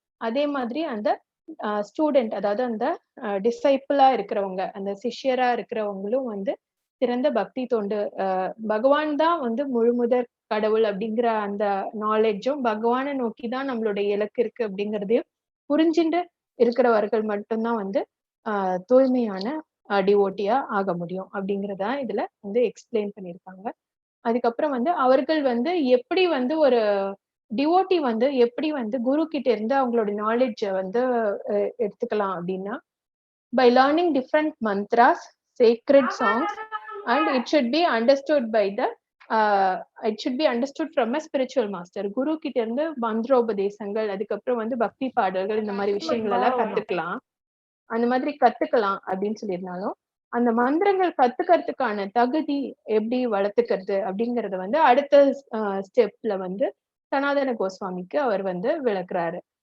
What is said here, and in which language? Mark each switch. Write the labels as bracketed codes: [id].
[ta] அதே மாதிரி அந்த ஸ்டூடெண்ட், அதாவது அந்த டிசைப்பிளா இருக்கிறவங்க, அந்த சிஷ்யரா இருக்கிறவங்களும் வந்து சிறந்த பக்தி தொண்டு, பகவான் தான் வந்து முழுமுதற் கடவுள் அப்படிங்கிற அந்த நாலேஜும், பகவானை நோக்கிதான் நம்மளுடைய இலக்கு இருக்கு அப்படிங்கிறதையும் புரிஞ்சுட்டு இருக்கிறவர்கள் மட்டும்தான் வந்து தூய்மையான டிவோட்டியா ஆக முடியும் அப்படிங்கறதா இதுல வந்து எக்ஸ்பிளைன் பண்ணியிருக்காங்க. அதுக்கப்புறம் வந்து அவர்கள் வந்து எப்படி வந்து ஒரு டிவோட்டி வந்து எப்படி வந்து குரு கிட்ட இருந்து அவங்களோட நாலேஜ வந்து எடுத்துக்கலாம் அப்படின்னா, [en] by learning different mantras, sacred songs, and it should be understood by the it should be understood from a spiritual master. [ta] குரு கிட்ட இருந்து மந்திரோபதேசங்கள், அதுக்கப்புறம் வந்து பக்தி பாடல்கள், இந்த மாதிரி விஷயங்கள் எல்லாம் கத்துக்கலாம். அந்த மாதிரி கத்துக்கலாம் அப்படின்னு சொல்லியிருந்தாலும், அந்த மந்திரங்கள் கத்துக்கிறதுக்கான தகுதி எப்படி வளர்த்துக்கிறது அப்படிங்கறத வந்து அடுத்த ஸ்டெப்ல வந்து சனாதன கோஸ்வாமிக்கு அவர் வந்து விளக்குறாரு.